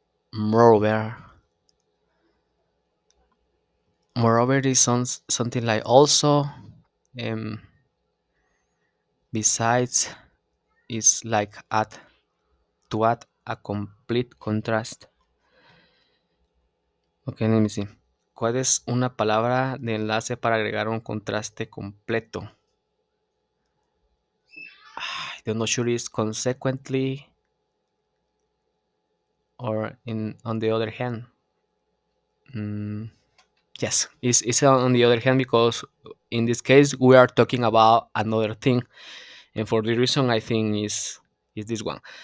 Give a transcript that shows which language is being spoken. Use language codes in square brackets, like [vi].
[en] Moreover, moreover is something like also, um, besides, is like add to add a complete contrast. Ok, let me see. [es] ¿Cuál es una palabra de enlace para agregar un contraste completo? [en] I'm not sure it's consequently or in on the other hand. Mm, yes, it's on the other hand because in this case we are talking about another thing, and for the reason I think is this one.